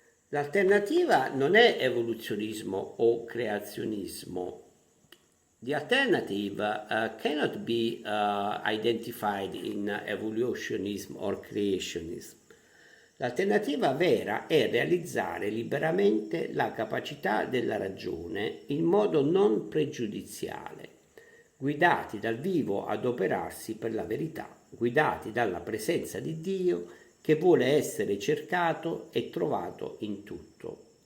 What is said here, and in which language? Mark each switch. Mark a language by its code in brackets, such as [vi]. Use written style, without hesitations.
[it] L'alternativa non è evoluzionismo o creazionismo. [en] The alternative cannot be identified in evolutionism or creationism. [it] L'alternativa vera è realizzare liberamente la capacità della ragione in modo non pregiudiziale, guidati dal vivo ad operarsi per la verità, guidati dalla presenza di Dio che vuole essere cercato e trovato in tutto.